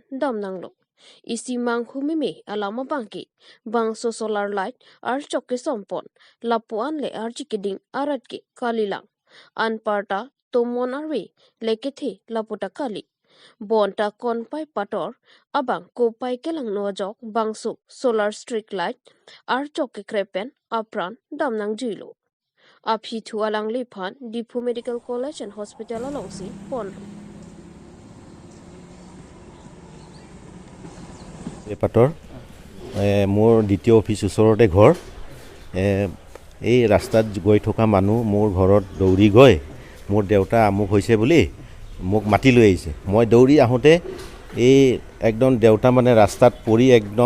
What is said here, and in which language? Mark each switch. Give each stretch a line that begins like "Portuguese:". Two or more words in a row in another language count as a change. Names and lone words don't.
Karbi: damnanglo isimang humimi alama bangki bangso
English: solar light
Karbi: ar chokki sompon lapuan le ar chikiding aratki kalilang anparta tomon arwi lekethi laputa kali bonta konpai pator abang kopai kelang nojok bangsu
English: solar street light
Karbi: ar chokke krepen apran damnang jilo aphi thu alang liphan dipu medical college and hospital alongsi pon
Assamese: পাটৰ মোৰ দ্বিতীয় অফিচ ওচৰতে ঘৰ এই ৰাস্তাত গৈ থকা মানুহ মোৰ ঘৰত দৌৰি গৈ মোৰ দেউতা আমুক হৈছে বুলি মোক মাতি লৈ আহিছে মই দৌৰি আহোঁতে এই একদম দেউতা মানে ৰাস্তাত পৰি একদম